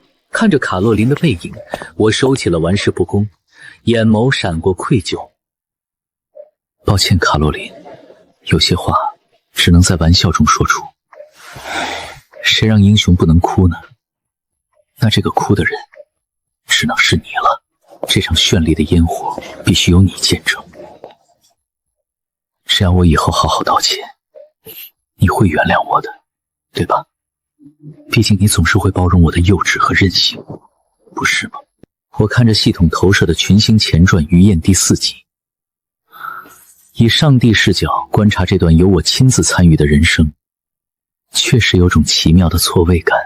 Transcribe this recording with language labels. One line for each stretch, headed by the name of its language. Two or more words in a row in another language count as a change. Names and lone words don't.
Chinese: 看着卡洛琳的背影，我收起了玩世不恭，眼眸閃過愧疚。抱歉，卡洛琳，有些話只能在玩笑中說出。誰讓英雄不能哭呢？那這個哭的人只能是你了。這場绚麗的煙火必須由你見證。只要我以後好好道歉，你會原諒我的，對吧？畢竟你總是會包容我的幼稚和任性，不是嗎？我看着系統投射的群星前傳餘焰第4集，以上帝視角觀察這段由我親自參與的人生，確實有種奇妙的錯位感。